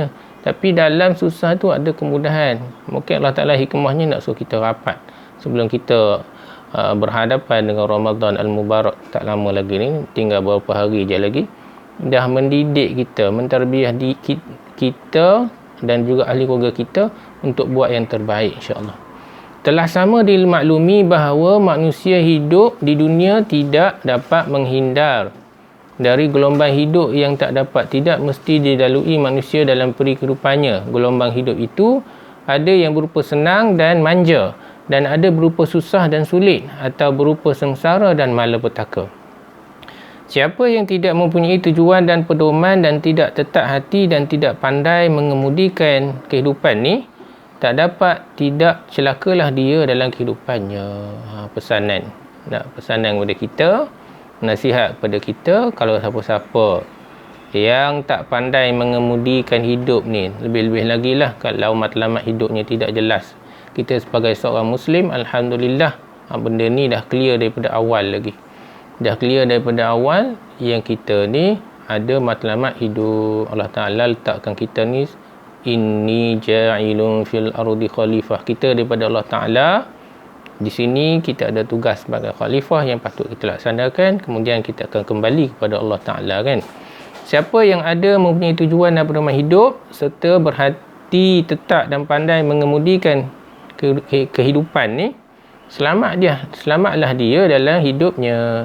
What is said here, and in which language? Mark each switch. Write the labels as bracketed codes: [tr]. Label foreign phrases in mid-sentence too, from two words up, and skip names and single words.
[ms] Tapi dalam susah tu ada kemudahan. Mungkin Allah Ta'ala hikmahnya nak suruh kita rapat sebelum kita berhadapan dengan Ramadan Al-Mubarak tak lama lagi ni, tinggal beberapa hari je lagi, dah mendidik kita, mentarbiah kita dan juga ahli keluarga kita untuk buat yang terbaik insya-Allah. Telah sama dimaklumi bahawa manusia hidup di dunia tidak dapat menghindar dari gelombang hidup yang tidak mesti dilalui manusia dalam peri kehidupannya. Gelombang hidup itu ada yang berupa senang dan manja, dan ada berupa susah dan sulit, atau berupa sengsara dan malapetaka. Siapa yang tidak mempunyai tujuan dan pedoman dan tidak tetap hati dan tidak pandai mengemudikan kehidupan ni, tidak celakalah dia dalam kehidupannya. Pesanan kepada kita, nasihat kepada kita, kalau siapa-siapa yang tak pandai mengemudikan hidup ni, lebih-lebih lagi lah kalau matlamat hidupnya tidak jelas. Kita sebagai seorang Muslim, Alhamdulillah, benda ni dah clear daripada awal lagi. Dah clear daripada awal yang kita ni ada matlamat hidup. Allah Ta'ala letakkan kita ni, [ar] إني جاعل في الأرض خليفة. [ms] Kita daripada Allah Ta'ala, di sini kita ada tugas sebagai khalifah yang patut kita laksanakan. Kemudian kita akan kembali kepada Allah Ta'ala kan. Siapa yang ada mempunyai tujuan dan pedoman hidup serta berhati tetap dan pandai mengemudikan kehidupan ni, selamatlah dia dalam hidupnya.